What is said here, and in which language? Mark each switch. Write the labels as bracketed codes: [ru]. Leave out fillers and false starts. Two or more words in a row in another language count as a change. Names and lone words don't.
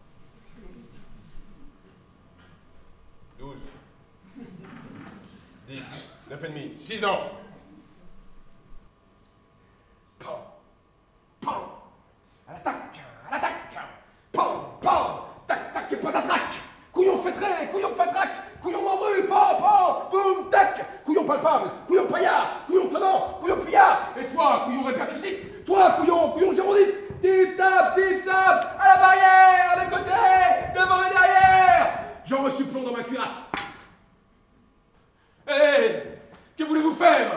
[fr] 12. 10. 9 et demi. 6 ans. Pan. Pan. À l'attaque. À l'attaque. Pan. Pan. Tac, tac et patatrac. Couillon fêtré. Couillon fatrac. Couillon membrue. Pan. Pan. Boum. Tac. Couillon palpable. Couillon paillard. Couillon tenant. Couillon pillard. Et toi, couillon répercussif. Toi, couillon gérondif. Tip tap, zip zap. À la barrière. À des côtés. Devant et derrière. J'en reçus plomb dans ma cuirasse. Hé, que voulez-vous faire?